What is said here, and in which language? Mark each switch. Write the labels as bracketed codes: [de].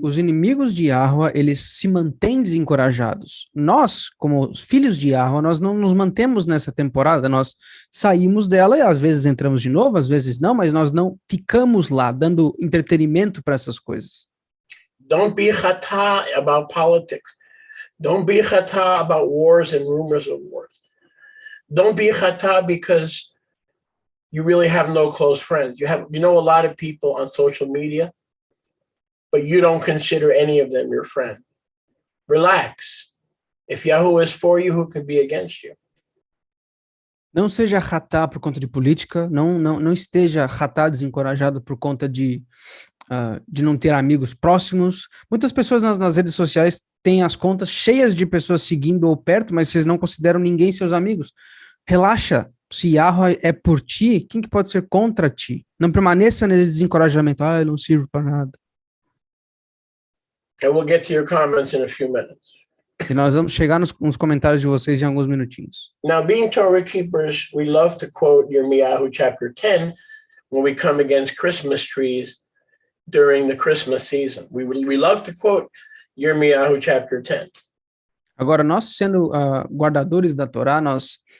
[pt] Os inimigos de Yahuwah, eles se mantêm desencorajados. Nós, como os filhos de Yahuwah, nós não nos mantemos nessa temporada, nós saímos dela e às vezes entramos de novo, às vezes não, mas nós não ficamos lá dando entretenimento para essas coisas. [en] Don't be chata about politics. Don't be chata about wars and rumors of wars. Don't be chata because you really have no close friends. You know a lot of people on social media, but you don't consider any of them your friend. Relax. If Yahuwah is for you, who can be against you? [pt] Não seja chata por conta de política, não esteja chata, desencorajado por conta de não ter amigos próximos. Muitas pessoas nas redes sociais têm as contas cheias de pessoas seguindo ou perto, mas vocês não consideram ninguém seus amigos. Relaxa, se Yahuwah é por ti, quem que pode ser contra ti? Não permaneça nesse desencorajamento. Eu não sirvo para nada. [en] And we'll get to your comments in a few minutes. [pt] E nós vamos chegar nos comentários de vocês em alguns minutinhos. [en] Now, being Torah keepers, we love to quote Yirmiyahu chapter 10 when we come against Christmas trees during the Christmas season. We love to quote Yirmiyahu chapter 10. [pt] Agora, nós sendo guardadores da Torá, nós